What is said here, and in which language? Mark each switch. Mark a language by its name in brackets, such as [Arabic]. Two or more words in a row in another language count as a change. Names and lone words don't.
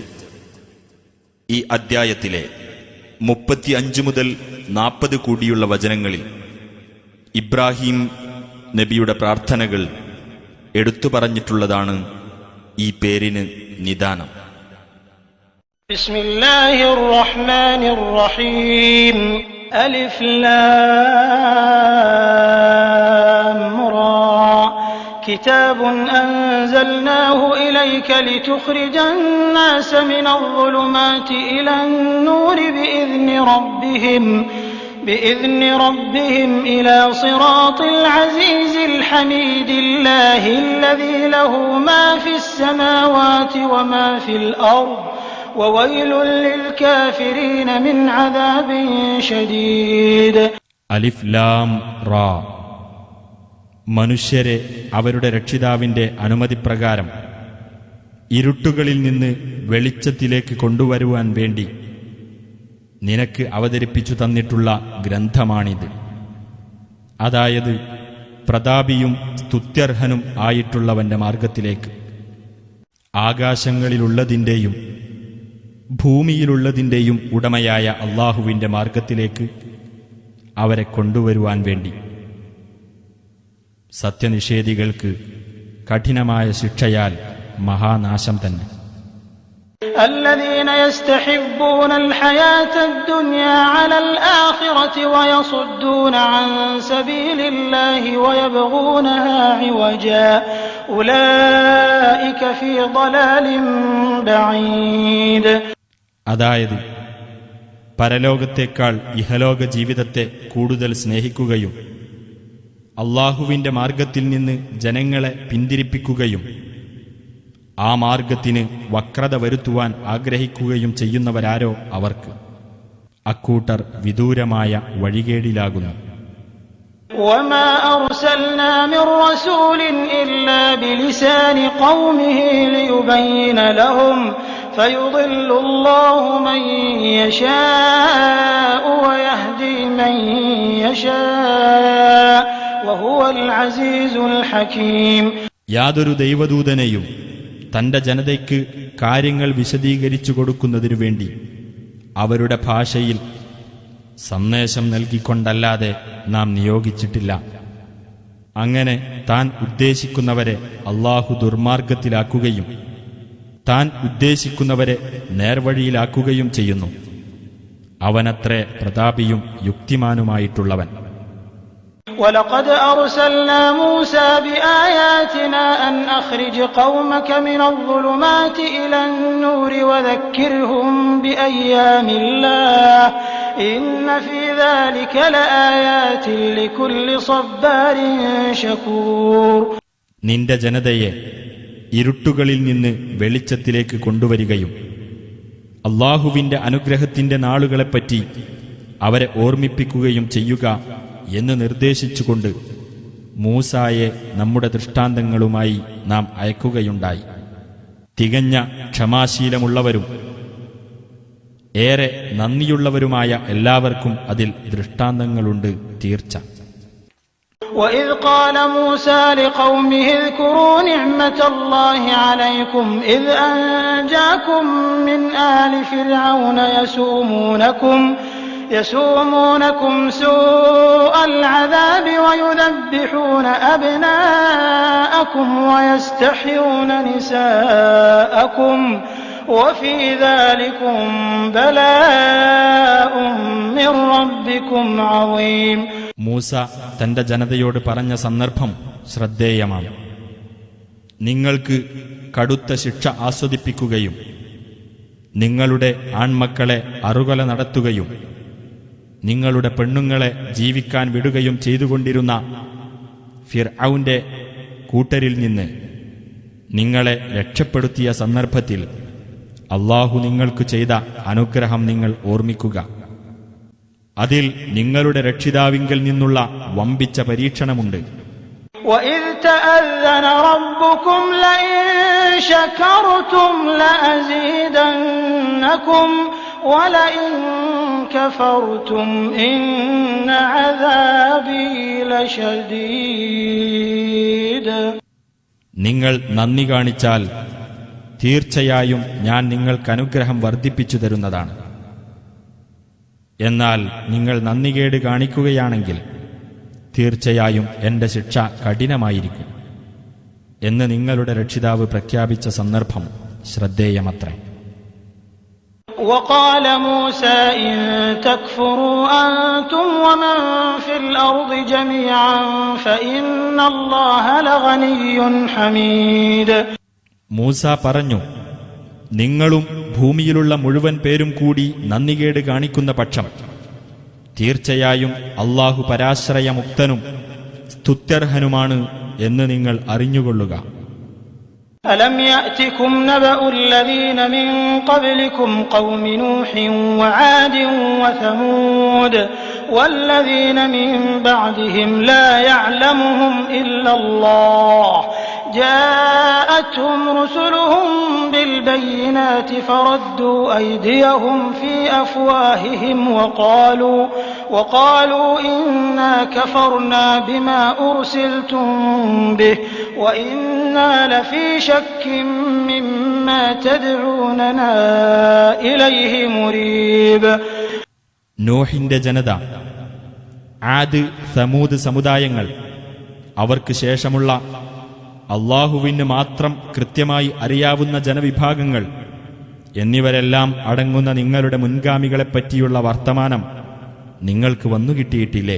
[Malayalam] ഈ അദ്ധ്യായത്തിലെ 35 മുതൽ 40 കൂടിയുള്ള വചനങ്ങളിൽ ഇബ്രാഹിം നബിയുടെ പ്രാർത്ഥനകൾ എടുത്തു പറഞ്ഞിട്ടുള്ളതാണ് ഈ പേരിന് നിദാനം. [Arabic] بسم الله الرحمن الرحيم. ألف لام را. كتاب أنزلناه إليك لتخرج الناس من الظلمات إلى النور بإذن ربهم إلى صراط العزيز الحميد الله الذي له ما في السماوات وما في الأرض وويل للكافرين من عذاب شديد. ألف لام را. [Malayalam] മനുഷ്യരെ അവരുടെ രക്ഷിതാവിന്റെ അനുമതിപ്രകാരം ഇരുട്ടുകളിൽ നിന്ന് വെളിച്ചത്തിലേക്ക് കൊണ്ടുവരുവാൻ വേണ്ടി നിനക്ക് അവതരിപ്പിച്ചു തന്നിട്ടുള്ള ഗ്രന്ഥമാണിത്. അതായത് പ്രതാപിയും സ്തുത്യർഹനും ആയിട്ടുള്ളവന്റെ മാർഗത്തിലേക്ക്, ആകാശങ്ങളിലുള്ളതിൻ്റെയും ഭൂമിയിലുള്ളതിൻ്റെയും ഉടമയായ അള്ളാഹുവിന്റെ മാർഗത്തിലേക്ക് അവരെ കൊണ്ടുവരുവാൻ വേണ്ടി. സത്യനിഷേധികൾക്ക് കഠിനമായ ശിക്ഷയാൽ മഹാനാശം തന്നെ. [Arabic] الذين يستحبون الحياة الدنيا على الآخرة ويصدون عن سبيل الله ويبغونها عوجا أولئك في ضلال بعيد. [Malayalam] അതായത് പരലോകത്തേക്കാൾ ഇഹലോക ജീവിതത്തെ കൂടുതൽ സ്നേഹിക്കുകയും അള്ളാഹുവിന്റെ മാർഗത്തിൽ നിന്ന് ജനങ്ങളെ പിന്തിരിപ്പിക്കുകയും ആ മാർഗത്തിന് വക്രത വരുത്തുവാൻ ആഗ്രഹിക്കുകയും ചെയ്യുന്നവരാരോ അവർക്ക് അക്കൂട്ടർ വിദൂരമായ വഴികേടിലാകുന്നു. [Arabic] وما أرسلنا من رسول إلا بلسان قومه ليبين لهم فيضل الله من يشاء ويهدي من يشاء وهو العزيز الحكيم. [Malayalam] യാതൊരു ദൈവദൂതനെയും തന്റെ ജനതയ്ക്ക് കാര്യങ്ങൾ വിശദീകരിച്ചു കൊടുക്കുന്നതിനു വേണ്ടി അവരുടെ ഭാഷയിൽ സന്ദേശം നൽകിക്കൊണ്ടല്ലാതെ നാം നിയോഗിച്ചിട്ടില്ല. അങ്ങനെ താൻ ഉദ്ദേശിക്കുന്നവരെ അള്ളാഹു ദുർമാർഗത്തിലാക്കുകയും താൻ ഉദ്ദേശിക്കുന്നവരെ നേർവഴിയിലാക്കുകയും ചെയ്യുന്നു. അവനത്രേ പ്രതാപിയും യുക്തിമാനുമായിട്ടുള്ളവൻ. [Arabic] وَلَقَدْ أَرْسَلْنَا مُوسَى بِآيَاتِنَا أَنْ أَخْرِجْ قَوْمَكَ مِنَ الظُّلُمَاتِ إِلَى النُّورِ وَذَكِّرْهُم بِأَيَّامِ اللَّهِ إِنَّ فِي ذَلِكَ لَآيَاتٍ لِكُلِّ صَبَّارٍ شَكُورٍ. [Malayalam] നിന്റെ ജനതയെ ഇരുട്ടുകളിൽ നിന്ന് വെളിച്ചത്തിലേക്ക് കൊണ്ടുവരികയും അള്ളാഹുവിന്റെ അനുഗ്രഹത്തിന്റെ നാളുകളെപ്പറ്റി അവരെ ഓർമ്മിപ്പിക്കുകയും ചെയ്യുക എന്ന് നിർദ്ദേശിച്ചുകൊണ്ട് മൂസായെ നമ്മുടെ ദൃഷ്ടാന്തങ്ങളുമായി നാം അയക്കുകയുണ്ടായി. തികഞ്ഞ ക്ഷമാശീലമുള്ളവരും ഏറെ നന്ദിയുള്ളവരുമായ എല്ലാവർക്കും അതിൽ ദൃഷ്ടാന്തങ്ങളുണ്ട് തീർച്ച. [Arabic] وَإِذْ قَالَ مُوسَى لِقَوْمِهِ اذْكُرُوا نِعْمَةَ اللَّهِ عَلَيْكُمْ إِذْ أَنْجَاكُمْ مِنْ آلِ فِرْعَوْنَ يسومونكم سوء العذاب ويذبحون أبناءكم ويستحيون نساءكم وفي ذلكم بلاء من ربكم عظيم. [Malayalam] മൂസ തന്റെ ജനതയോട് പറഞ്ഞ സന്ദർഭം ശ്രദ്ധേയമാണ്. നിങ്ങൾക്ക് കടുത്ത ശിക്ഷ ആസ്വദിപ്പിക്കുകയും നിങ്ങളുടെ ആൺമക്കളെ അറുകൊല നടത്തുകയും നിങ്ങളുടെ പെണ്ണുങ്ങളെ ജീവിക്കാൻ വിടുകയും ചെയ്തുകൊണ്ടിരുന്ന ഫിർഔന്റെ കൂട്ടരിൽ നിന്ന് നിങ്ങളെ രക്ഷപ്പെടുത്തിയ സന്ദർഭത്തിൽ അള്ളാഹു നിങ്ങൾക്ക് ചെയ്ത അനുഗ്രഹം നിങ്ങൾ ഓർമ്മിക്കുക. അതിൽ നിങ്ങളുടെ രക്ഷിതാവിങ്കൽ നിന്നുള്ള വമ്പിച്ച പരീക്ഷണമുണ്ട്. [Arabic] وَإِذْ تَأَذَّنَ رَبُّكُمْ لَئِن شَكَرْتُمْ لَأَزِيدَنَّكُمْ وَلَئِن كَفَرْتُمْ إِنَّ عَذَابِي لَشَدِيدٌ. [Malayalam] നിങ്ങൾ നന്ദി കാണിച്ചാൽ തീർച്ചയായും ഞാൻ നിങ്ങൾക്ക് അനുഗ്രഹം വർദ്ധിപ്പിച്ചു തരുന്നതാണ്. എന്നാൽ നിങ്ങൾ നന്ദികേട് കാണിക്കുകയാണെങ്കിൽ തീർച്ചയായും എന്റെ ശിക്ഷ കഠിനമായിരിക്കും എന്ന് നിങ്ങളുടെ രക്ഷിതാവ് പ്രഖ്യാപിച്ച സന്ദർഭം ശ്രദ്ധേയമത്രേ. [Arabic] وقال موسى إن تكفروا أنتم ومن في الأرض جميعا فإن الله لغني حميد. [Malayalam] മൂസ പറഞ്ഞു, നിങ്ങളും ഭൂമിയിലുള്ള മുഴുവൻ പേരും കൂടി നന്ദികേട് കാണിക്കുന്ന പക്ഷം തീർച്ചയായും അല്ലാഹു പരാശ്രയമുക്തനും സ്തുത്യർഹനുമാണ് എന്ന് നിങ്ങൾ അറിഞ്ഞുകൊള്ളുക. [Arabic] ألم يأتكم نبأ الذين من قبلكم قوم نوح وعاد وثمود والذين من بعدهم لا يعلمهم إلا الله جاءتهم رسلهم بالبينات فردوا أيديهم في أفواههم وقالوا إنا كفرنا بما أرسلتم به وإنا لفي شك مما تدعوننا إليه مريب. [Malayalam] നോഹിന്റെ ജനത, ആദ്, സമൂദ് സമുദായങ്ങൾ, അവർക്ക് ശേഷമുള്ള അല്ലാഹുവിന് മാത്രം കൃത്യമായി അറിയാവുന്ന ജനവിഭാഗങ്ങൾ എന്നിവരെല്ലാം അടങ്ങുന്ന നിങ്ങളുടെ മുൻഗാമികളെപ്പറ്റിയുള്ള വർത്തമാനം നിങ്ങൾക്ക് വന്നുകിട്ടിയിട്ടില്ലേ?